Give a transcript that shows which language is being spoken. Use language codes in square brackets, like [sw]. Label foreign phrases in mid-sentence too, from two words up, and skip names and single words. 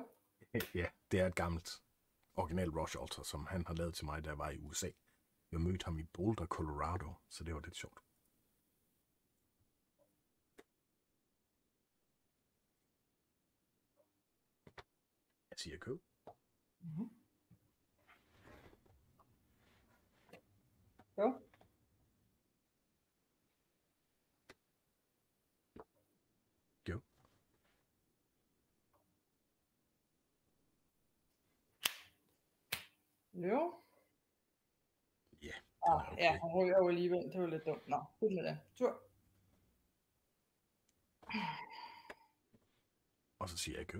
[da] Ja, det er et gammelt original Rush Alter, som han har lavet til mig, da jeg var i USA. Jeg mødte ham i Boulder, Colorado, så det var lidt sjovt. Jeg siger go. Mhm. Go. Go. Løve. Ja, den er okay. Ja, han ryger jo alligevel. Det var lidt dumt. Nå, ud med det. Tur. Og så siger jeg go.